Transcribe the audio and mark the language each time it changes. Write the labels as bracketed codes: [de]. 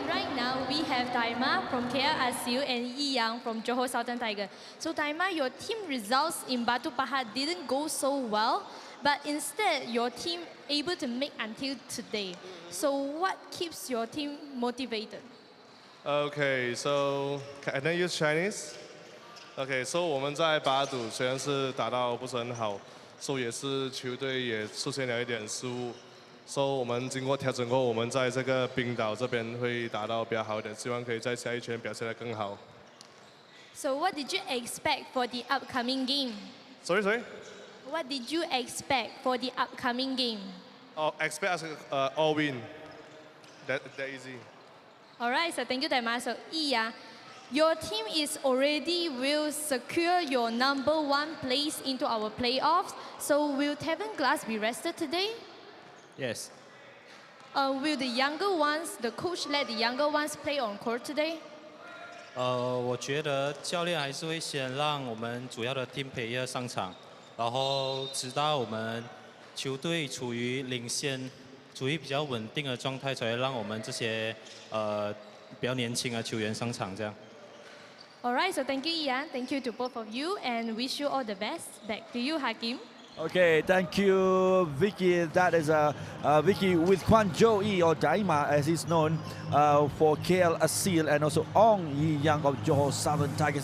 [en] Right now, we have Daima from KL Aseel and Yi Yang from Johor Southern Tiger. So Daima, your team results in Batu Pahat didn't go so well, but instead, your team able to make until today. So what keeps your team motivated? Okay, so can I use Chinese? Okay, so [zh] 我们在巴赌虽然是打到不是很好，也是球队也出现了一点失误。我们经过调整后，我们在这个冰岛这边会打到比较好一点，希望可以在下一圈表现得更好。 [en] So what did you expect for the upcoming game? Sorry. What did you expect for the upcoming game? Oh, expect us all win. That easy. Alright, so thank you, Daima. So Yi Yang, your team is already will secure your #1 place into our playoffs. So will Tevin Glass be rested today? Yes. Will the younger ones, the coach let the younger ones play on court today? [zh] 我觉得教练还是会先让我们主要的 [en] team player [zh] 上场，然后直到我们球队处于领先、处于比较稳定的状态，才会让我们这些比较年轻的球员上场这样。 [en] Alright, so thank you, Ian. Thank you to both of you, and wish you all the best. Back to you, Hakim. Okay, thank you, Vicky. That is Vicky with Kwan Jo Yi, or Daima as he's known, for KL Aseel, and also Ong Yi Yang of Johor Southern Tigers.